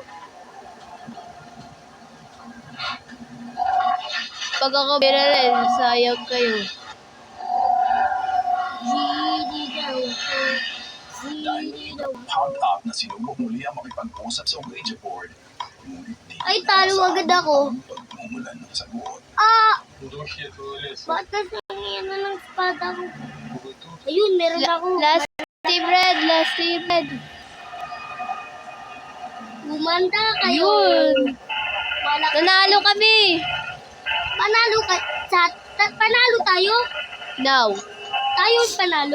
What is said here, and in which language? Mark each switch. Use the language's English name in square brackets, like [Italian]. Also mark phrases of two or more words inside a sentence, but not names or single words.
[Filipino] Pag ako rin, sayang kayo. Pili daw ako. Pili daw ako. pound up na sinubok muli ang makipag-usap sa Ouija board. Ngunit di Ay, talo agad ako. ang pagmumulan ng sagot. Ah! [Russian] В духе этого леса. [Filipino] Ba't kasi ano ng espada ko? [Russian] Вы тут? [Filipino] Ayun, meron ako. [English] Last team red. [Filipino] Gumanda kayo. Ayun. Malaki. Nanalo kami. Panalo ka. Panalo tayo? No. Tayo ang panalo?